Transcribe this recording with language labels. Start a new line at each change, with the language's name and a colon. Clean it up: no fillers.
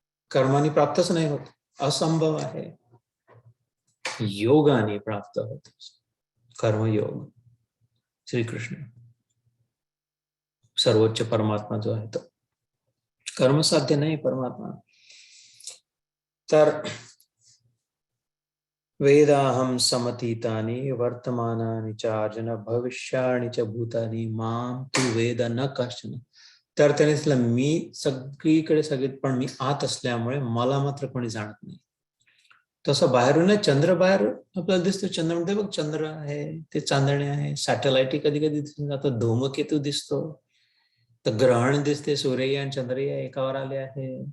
Marathi: कर्माने प्राप्तच नाही होत, असंभव आहे. योगाने प्राप्त होत, कर्मयोग. श्रीकृष्ण सर्वोच्च परमात्मा जो आहे तो कर्मसाध्य नाही परमात्मा.
Sanskrit: तर वेदाहं समतीतानि वर्तमानानि च अर्जुन भविष्याणि च भूतानि मां तु वेद न कश्चन.
Marathi: तर त्याने म्हटलं, मी सगळीकडे पण मी आत असल्यामुळे मला मात्र कोणी जाणत नाही. तसं बाहेरून चंद्र बाहेर आपल्याला दिसतो, चंद्र म्हणते बघ चंद्र आहे, ते चांदणे आहे, सॅटेलाइट कधी कधी दिसून जातं, धूमकेतू दिसतो, तर ग्रहण दिसते, सूर्य आणि चंद्रया एकावर आले आहे.